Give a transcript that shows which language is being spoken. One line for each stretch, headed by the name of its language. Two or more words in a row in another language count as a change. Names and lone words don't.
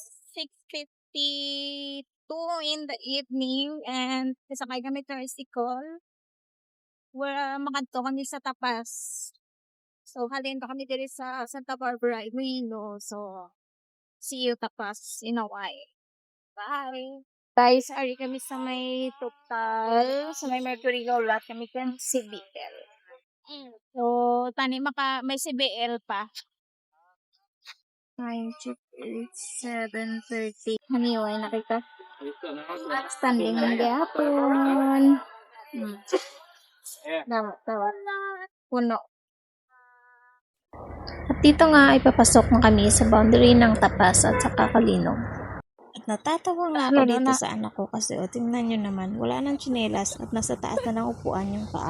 English: 6:52 in the evening and
Filipino: sasakay kami
English: tricycle.
Hiligaynon: Makadto kami sa Tapas. So, halin pa kami diri sa Santa Barbara, Iloilo.
English: So, see you Tapas in a while. Bye! Guys,
Hiligaynon: ari kami sa may Total, sa may Mercury Lot kami kan CBL. So, may CBL pa. 9, 7:30. Haniway, nakita. Standing ng gapon. Tawa. Puno.
Filipino: At dito nga ay papasok na kami sa boundary ng Tapas at saka Kalinog. At natatawa nga ako dito sa anak ko kasi tingnan nyo naman, wala nang tsinelas at nasa taas na ng upuan yung paa.